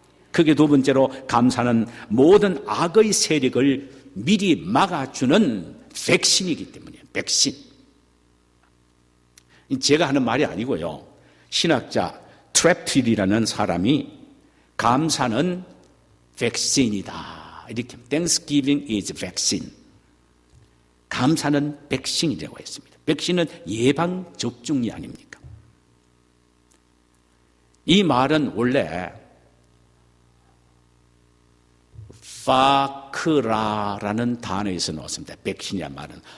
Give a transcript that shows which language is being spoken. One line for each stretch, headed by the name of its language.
Korean: 그게 두 번째로 감사는 모든 악의 세력을 미리 막아주는 백신이기 때문이에요. 백신. 제가 하는 말이 아니고요. 신학자 트랩필이라는 사람이 감사는 백신이다. 이렇게
English: Thanksgiving is vaccine.
Korean: 감사는 백신이라고 했습니다. 백신은 예방 접종이 아닙니까? 이 말은 원래 파크라라는 단어에서 나왔습니다. 백신이란 말은.